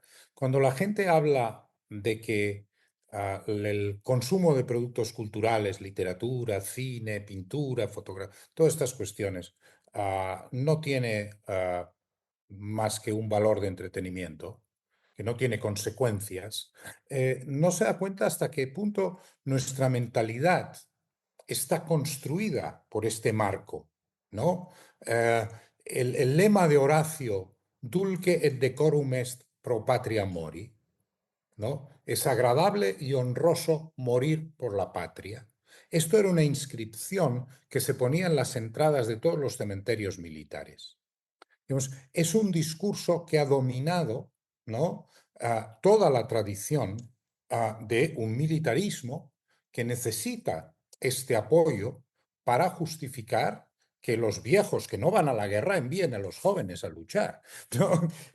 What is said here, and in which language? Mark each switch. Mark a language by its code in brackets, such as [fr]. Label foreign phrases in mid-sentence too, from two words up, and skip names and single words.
[es] Cuando la gente habla de que el consumo de productos culturales, literatura, cine, pintura, fotografía, todas estas cuestiones, no tiene más que un valor de entretenimiento, que no tiene consecuencias, no se da cuenta hasta qué punto nuestra mentalidad está construida por este marco, ¿no? Eh, el lema de Horacio, [la] dulce et decorum est pro patria mori, [es] ¿no? Es agradable y honroso morir por la patria. Esto era una inscripción que se ponía en las entradas de todos los cementerios militares. Digamos, es un discurso que ha dominado, ¿no? Toda la tradición de un militarismo que necesita este apoyo para justificar que los viejos que no van a la guerra envíen a los jóvenes a luchar, ¿no?